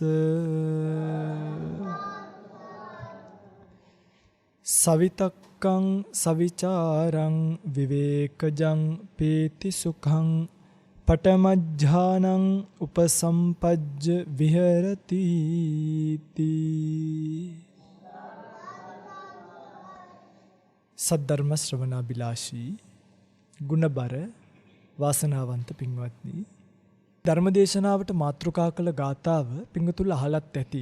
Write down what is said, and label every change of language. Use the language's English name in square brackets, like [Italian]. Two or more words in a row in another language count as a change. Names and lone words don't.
[Pali] සවිතක්කං සවිචාරං විවේකජං පීති සුඛං පඨමඥානං උපසම්පජ්ජ විහෙරති [Sinhala] සද්ධර්ම ශ්‍රවණාබිලාෂී ගුණබර වාසනාවන්ත පින්වත්නි, ධර්මදේශනාවට මාතෘකා කළ ගාථාව පින්වතුන් අහලත් ඇති.